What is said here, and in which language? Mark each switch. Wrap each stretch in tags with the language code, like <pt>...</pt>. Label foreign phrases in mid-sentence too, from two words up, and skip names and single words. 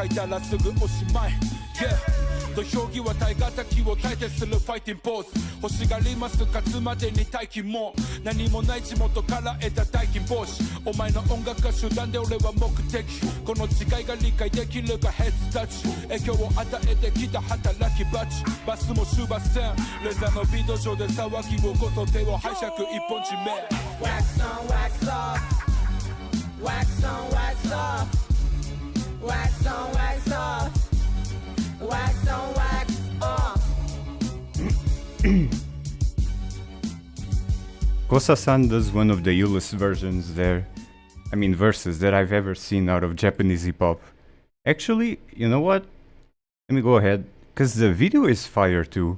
<ja>いたらすぐおしまい、土俵際耐え難きを耐えてするファイティングポーズ欲しがります勝つまでに待機も何もない地元から得た大金帽子お前の音楽が手段で俺は目的この違いが理解できるかヘッズタッチ影響を与えてきた働き蜂バスも終バ線レザーのビート上で騒ぎをこそ手を拝借一本締め</ja> <en>Wax on wax off Wax on wax off Wax on wax off Wax on wax off Kosa-san does one of the illest versions verses that I've ever seen out of Japanese hip-hop. Actually, you know what? Let me go ahead, because the video is fire too.</en>